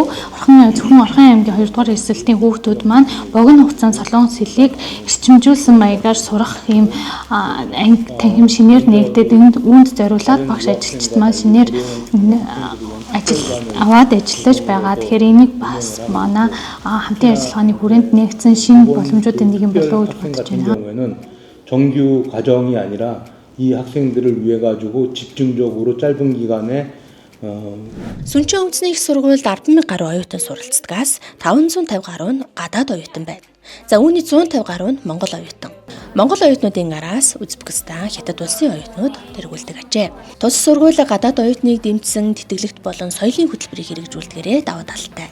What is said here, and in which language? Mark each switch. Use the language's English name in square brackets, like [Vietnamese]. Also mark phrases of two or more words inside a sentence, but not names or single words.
[Mongolian] Зөвхөн Орхон аймгийн 2 дугаар эсэлтийн хүүхдүүд маань богино хугацаанд солонгос хэлийг эрчимжүүлсэн маягаар сурах ийм анги танхим шинээр нээгдээд үүнд зориулаад багш ажилчид маань шинээр ажил аваад ажиллаж байгаа. Тэгэхээр энийг бас манай хамтын ажиллагааны хүрээнд нээгдсэн шинэ боломжуудын нэг юм болов уу гэж бодож байна. [Korean] 정규 과정이 아니라 이 학생들을 위해 가지고 집중적으로 짧은 기간에 [Mongolian] Сүнжээ үндэсний их сургуульд 10,000 гаруй оюутан суралцдагаас 550 гаруй нь гадаад оюутан байна. За үүний 150 гаруй нь Монгол оюутан. Монгол оюутнуудын араас Узбекистан, Хятад улсын оюутнууд тэргүүлдэг ажээ. Тус сургууль гадаад оюутныг дэмжсэн тэтгэлэгт болон соёлын хөтөлбөрийг хэрэгжүүлдгээрээ даваа талтай.